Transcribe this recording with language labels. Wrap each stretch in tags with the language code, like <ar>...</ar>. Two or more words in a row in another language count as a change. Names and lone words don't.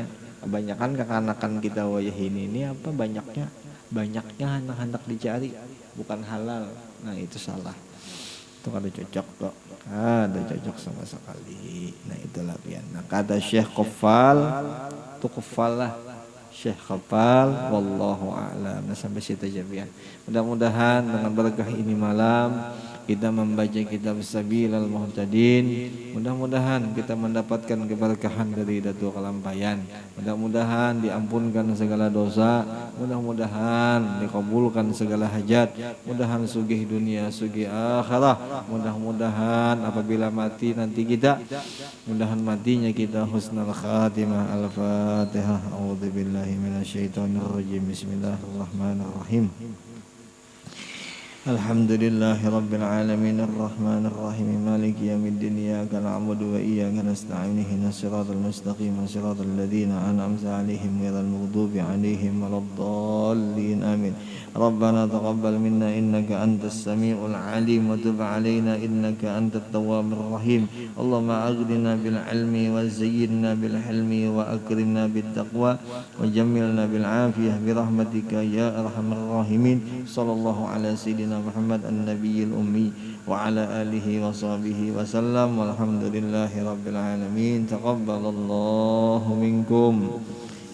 <bjn>Kebanyakan kekanakan kita wayah ini apa banyaknya hendak dicari, bukan halal. Nah itu salah. Itu kada cocok kok. Ada cocok sama sekali. Nah itulah pian. Nah kata Syekh Qafal, tu Qafal lah. Syekh Qafal,</bjn> <ar>والله أعلم.</ar> <bjn>Nah sampai situ aja pian. Mudah-mudahan dengan berkah ini malam kita membaca kitab Sabilal Muhtadin, mudah-mudahan kita mendapatkan keberkahan dari Datuk Kelampayan, mudah-mudahan diampunkan segala dosa, mudah-mudahan dikabulkan segala hajat, mudahan sugih dunia sugih akhirah, mudah-mudahan apabila mati nanti kita, mudahan matinya kita</bjn> <ar>حسن الخاتمة. الفاتحة. أعوذ بالله من الشيطان الرجيم. بسم الله الرحمن الرحيم. الحمد لله رب العالمين الرحمن الرحيم مالك يوم الدين إياك نعبد وإياك نستعين اهدنا الصراط المستقيم صراط الذين أنعمت عليهم غير المغضوب عليهم ولا الضالين آمين. ربنا تقبل منا إنك أنت السميع العليم وتب علينا إنك أنت التواب الرحيم. اللهم أغننا بالعلم وزيّنّا بالحلم وأكرمنا بالتقوى وجمّلنا بالعافية برحمتك يا أرحم الراحمين. صلى الله على سيدنا محمد النبي الأمي وعلى آله وصحبه وسلم والحمد لله رب العالمين. تقبل الله منكم.</ar>